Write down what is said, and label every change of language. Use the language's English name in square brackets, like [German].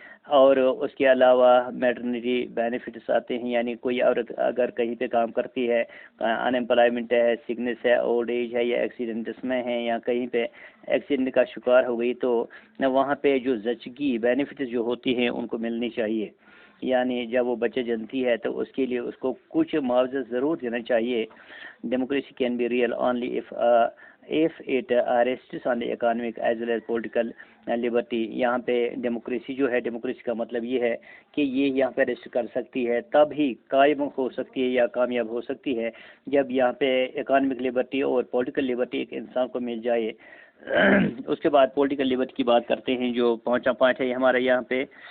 [Urdu] اور اس کے علاوہ میٹرنٹی بینیفٹس آتے ہیں، یعنی کوئی عورت اگر کہیں پہ کام کرتی ہے، ان امپلائمنٹ ہے، سکنس ہے، اولڈ ایج ہے، یا ایکسیڈنٹس میں ہے، یا کہیں پہ ایکسیڈنٹ کا شکار ہو گئی، تو وہاں پہ جو زچگی بینیفٹس جو ہوتی ہیں ان کو ملنی چاہیے. یعنی جب وہ بچے جنتی ہے تو اس کے لیے اس کو کچھ معاوضہ ضرور دینا چاہیے. [English] Democracy can be real only if if it rests on the economic as well as political liberty. [Urdu] یہاں پہ ڈیموکریسی جو ہے، ڈیموکریسی کا مطلب یہ ہے کہ یہ یہاں پہ ریسٹ کر سکتی ہے، تب ہی قائم ہو سکتی ہے یا کامیاب ہو سکتی ہے جب یہاں پہ اکانومک لبرٹی اور پولیٹیکل لبرٹی ایک انسان کو مل جائے۔ اس کے بعد پولیٹیکل لبرٹی کی بات کرتے ہیں، جو پانچواں پوائنٹ ہے ہمارا یہاں پہ۔